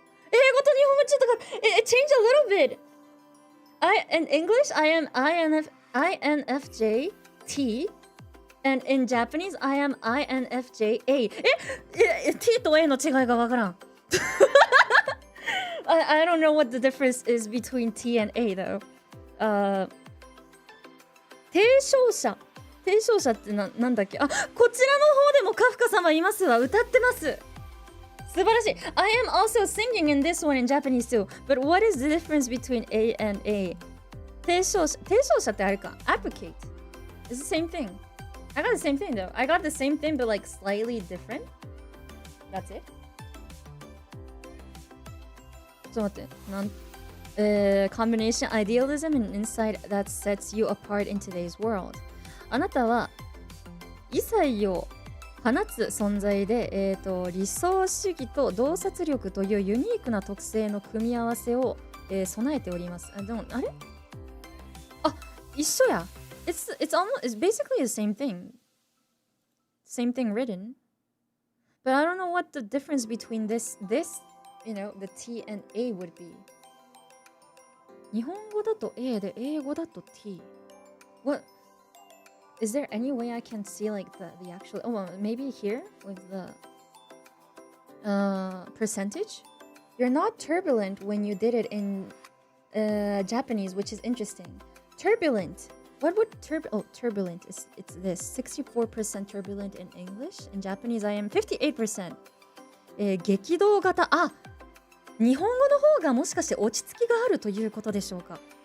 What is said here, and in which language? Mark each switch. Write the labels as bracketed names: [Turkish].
[Japanese] 英語と日本語ちょっと変わった。 [English] It changed a little bit. In English, I am INFJ T, and in Japanese, I am INFJ A. [Japanese] T と A の違いがわからん。 [English] I don't know what the difference is between T and A though. [Japanese] 提唱者ってなんだっけ。こちらの方でもカフカ様いますわ。歌ってます。素晴らしい。 [English] I am also singing in this one in Japanese too. But what is the difference between A and A? [Japanese] 提唱者ってあれか。 [English] Advocate. It's the same thing. I got the same thing though. I got the same thing but like slightly different. That's it. [Japanese] ちょっと待って。 [English] Combination idealism and insight that sets you apart in today's world. [Japanese] あなたは異彩を放つ存在で、理想主義と洞察力というユニークな特性の組み合わせを、備えております。でもあれ？一緒や。 [English] It's basically the same thing. Same thing written. But I don't know what the difference between this, the T and A would be. [Japanese] 日本語だと A で英語だと T. [English] What? Is there any way I can see like the actual? Oh, well, maybe here with the percentage. You're not turbulent when you did it in Japanese, which is interesting. Turbulent. What would turbulent is it's this 64% turbulent in English. In Japanese, I am 58%. [Japanese] 激動型。日本語の方がもしかして落ち着きがあるということでしょうか。